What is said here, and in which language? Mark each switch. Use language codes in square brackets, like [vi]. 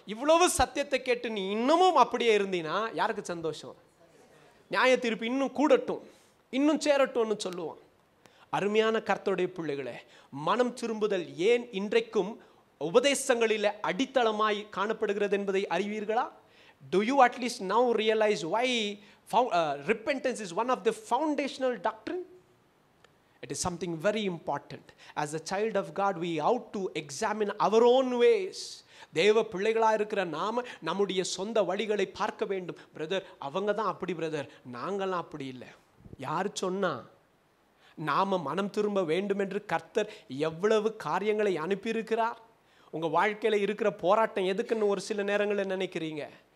[ta] இவ்வளவு சத்தியத்தை கேட்டு நீ இன்னமும் அப்படியே இருந்தீன்னா யாருக்கு சந்தோஷம்? நியாய தீர்ப்பு இன்னும் கூடட்டும், இன்னும் சேரட்டும்னு சொல்லுவான். அருமையான கர்த்தருடைய பிள்ளைகளே, மனம் திரும்புதல் ஏன் இன்றைக்கும் உபதேசங்களில் அடித்தளமாய் காணப்படுகிறது என்பதை அறிவீர்களா? [en] Do you at least now realize why repentance is one of the foundational doctrine? It is something very important. As a child of God, we ought to examine our own ways. [ta] தேவ பிள்ளைகளாக இருக்கிற நாம நம்முடைய சொந்த வழிகளை பார்க்க வேண்டும். Brother அவங்க தான் அப்படி, பிரதர் நாங்கள்லாம் அப்படி இல்லை. யார் சொன்னா? நாம மனம் திரும்ப வேண்டும் என்று கர்த்தர் எவ்வளவு காரியங்களை அனுப்பியிருக்கிறார். உங்க வாழ்க்கையில இருக்கிற போராட்டம் எதுக்குன்னு ஒரு சில நேரங்களில் நினைக்கிறீங்க.